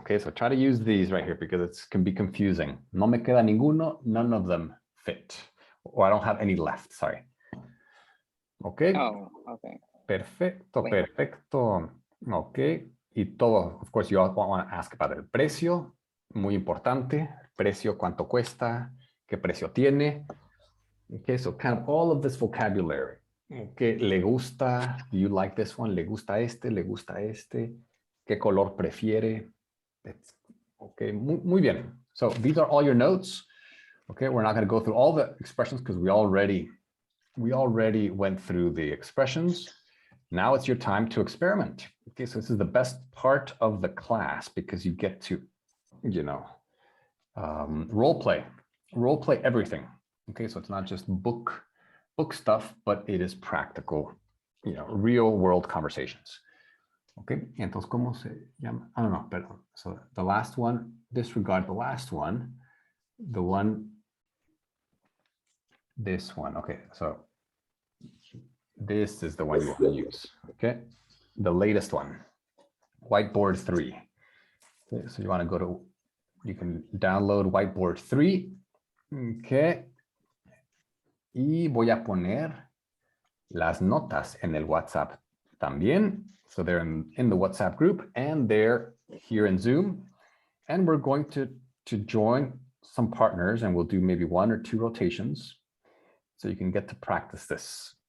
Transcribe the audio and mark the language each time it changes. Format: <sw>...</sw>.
<en>Okay, so try to use these right here because it can be confusing.</en> <es>No me queda ninguno,</es> <en>none of them fit. Or I don't have any left, sorry. Okay. Oh, okay.</en> <es>Perfecto,</es> <en>Wait.</en> <es>perfecto. Okay. Y todo,</es> <en>of course, you all want to ask about</en> <es>el precio. Muy importante. Precio, cuánto cuesta, qué precio tiene.</es> <en>Okay, so kind of all of this vocabulary. Okay,</en> <es>le gusta,</es> <en>do you like this one?</en> <es>Le gusta este, le gusta este. ¿Qué color prefiere? Okay, muy bien.</es> <en>So these are all your notes. Okay, we're not going to go through all the expressions because we already went through the expressions. Now it's your time to experiment. Okay, so this is the best part of the class because you get to, role play everything. Okay, so it's not just book stuff, but it is practical, real world conversations.</en> <es>Okay, entonces, ¿cómo se llama?</es> <en>I don't know, but so the last one, disregard the last one, the one, this one. Okay, so this is the one you want to use. Okay, the latest one, whiteboard 3. Okay, so you want to go to, you can download whiteboard 3.</en> <es>Okay, y voy a poner las notas en el WhatsApp también.</es> <en>So they're in the WhatsApp group and they're here in Zoom. And we're going to join some partners and we'll do maybe 1 or 2 rotations so you can get to practice this.</en>